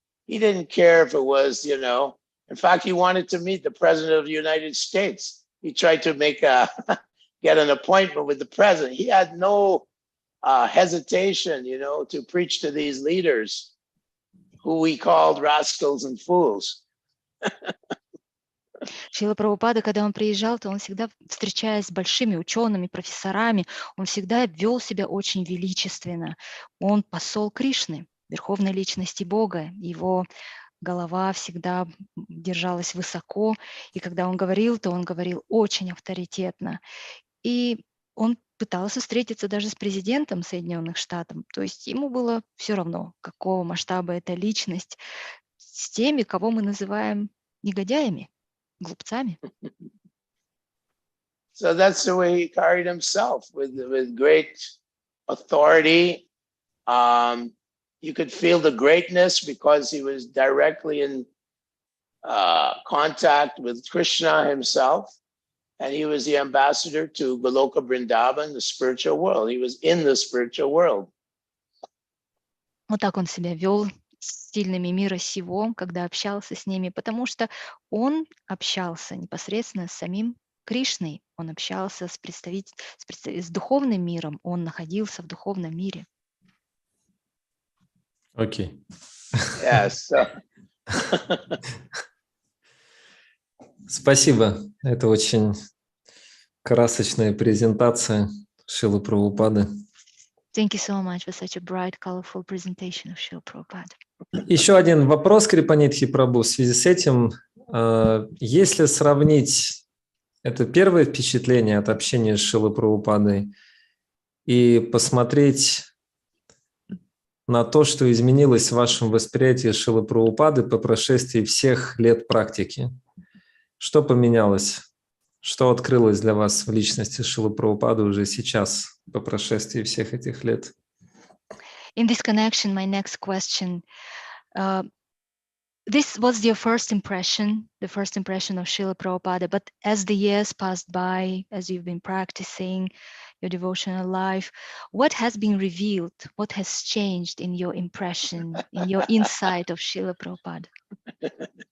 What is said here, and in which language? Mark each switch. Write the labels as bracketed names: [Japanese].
[English] He didn't care if it was, you know, in fact, he wanted to meet the President of the United States. He tried to get an appointment with the President. He had no hesitation, to preach to these leaders who we called rascals and fools. [Russian] Шрила Прабхупада, когда он приезжал, то он всегда, встречаясь с большими учеными, профессорами, он всегда вел себя очень величественно. Он посол Кришны, верховной личности Бога. Его голова всегда держалась высоко, и когда он говорил, то он говорил очень авторитетно. И он пытался встретиться даже с президентом Соединенных Штатов, то есть ему было все равно, какого масштаба эта личность, с теми, кого мы называем негодяями, глупцами. [English] So that's the way he carried himself, with great authority. You could feel the greatness because he was directly in contact with Krishna himself, and he was the ambassador to Goloka Vrindavan, the spiritual world. He was in the spiritual world. [Russian] Вот так он себя вел с сильными мира сего, когда общался с ними, потому что он общался непосредственно с самим Кришной, он общался с с духовным миром, он находился в духовном мире. Окей. [English] Yes. [Russian] Спасибо. Это очень красочная презентация Шрилы Прабхупады. [English] Thank you so much for such a bright, colorful presentation of Srila Prabhupada. [Russian] Еще один вопрос, Крипанидхи Прабху, в связи с этим. Если сравнить это первое впечатление от общения с Шрилой Прабхупадой и посмотреть на то, что изменилось в вашем восприятии Шрилы Прабхупады по прошествии всех лет практики, что поменялось? Что открылось для вас в личности Шрилы Прабхупады уже сейчас, по прошествии всех этих лет? [English] In this connection, my next question, this was your first impression, the first impression of Srila Prabhupada, but as the years passed by, as you've been practicing your devotional life, what has been revealed? What has changed in your impression, in your insight of Srila Prabhupada?